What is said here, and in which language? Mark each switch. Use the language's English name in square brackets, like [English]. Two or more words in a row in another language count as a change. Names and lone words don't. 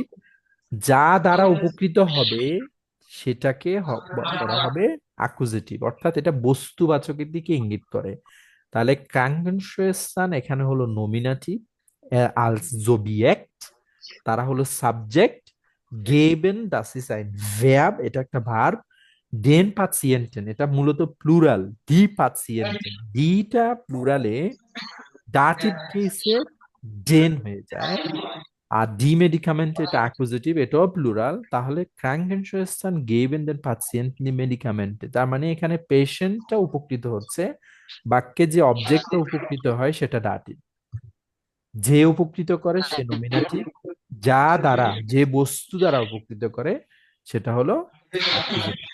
[Bangla] যা দ্বারা উপকৃত হবে সেটাকে করা হবে অ্যাকুজেটিভ, অর্থাৎ এটা বস্তুবাচকের দিকে ইঙ্গিত করে। তাহলে ক্রাঙ্কেনশোয়েসান এখানে হলো নমিনেটিভ, [German] als Subjekt, [Bangla] তারা হলো সাবজেক্ট, গেবেন [German] das ist ein Verb, [Bangla] এটা একটা ভার্ব, [German] den Patienten [Bangla] এটা মূলত প্লুরাল, [German] die Patienten, [Bangla] ডিটা প্লুরালে ডাটিভ কেসে ডেন হয়ে যায়, আর ডি মেডিকামেন্ট এটা অ্যাকুজেটিভ, এটাও প্লুরাল, তাহলে [German] Krankenschwestern geben den Patienten die Medikamente, [Bangla] তার মানে এখানে পেশেন্টটা উপকৃত হচ্ছে, বাক্যে যে অবজেক্টটা উপকৃত হয় সেটা ডাটিভ, যে উপকৃত করে সে নমিনেটিভ, যা দ্বারা যে বস্তু দ্বারা উপকৃত করে সেটা হলো অ্যাকুজেটিভ।